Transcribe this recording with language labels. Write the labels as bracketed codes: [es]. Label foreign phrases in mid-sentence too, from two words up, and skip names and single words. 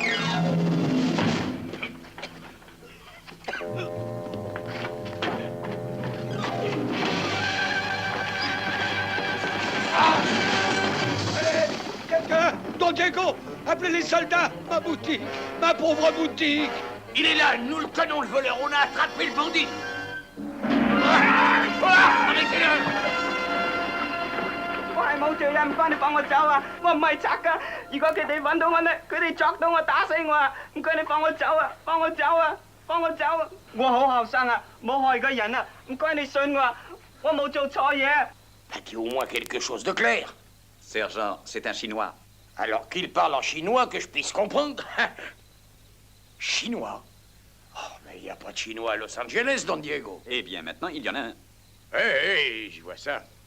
[fr] Quelqu'un! Don Diego! Appelez les soldats! Ma boutique! Ma pauvre boutique! Il est là, nous le tenons, le voleur. On a attrapé le bandit. Arrêtez-le! [yue] 我係冇罪啊！唔該你放我走啊！我唔係賊噶。如果佢哋揾到我咧，佢哋捉到我打死我啊！唔該你放我走啊！放我走啊！放我走啊！我好後生啊，冇害過人啊！唔該你信我啊，我冇做錯嘢。 [fr] As-tu au moins quelque chose de clair? Sergent, c'est un Chinois. Alors qu'il parle en chinois que je puisse comprendre. Chinois? Oh, mais il n'y a pas de chinois à Los Angeles, Don Diego. Eh bien, maintenant, il y en a un. Hé, je vois ça.